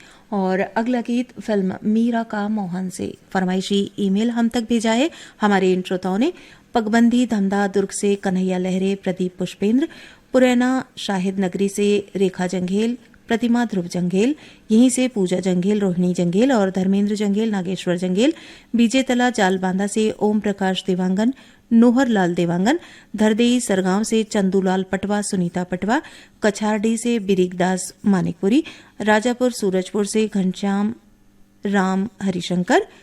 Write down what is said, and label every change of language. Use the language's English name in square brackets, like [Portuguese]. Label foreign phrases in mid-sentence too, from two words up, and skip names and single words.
[Hindi] और अगला गीत फिल्म मीरा का मोहन से फरमाइशी ईमेल हम तक भेजा है हमारे इन श्रोताओं ने। पगबंदी धमदा दुर्ग से कन्हैया लहरे, प्रदीप पुष्पेंद्र, पुरैना शाहिद नगरी से रेखा जंघेल, प्रतिमा ध्रुव जंघेल, यहीं से पूजा जंघेल, रोहिणी जंघेल और धर्मेंद्र जंघेल, नागेश्वर जंघेल, बीजेतला जालबांधा से ओम प्रकाश देवांगन, नोहर लाल देवांगन, धरदेई सरगांव से चंदूलाल पटवा, सुनीता पटवा, कछारडी से बिरिकदास मानिकपुरी, राजापुर सूरजपुर से घनश्याम राम हरिशंकर,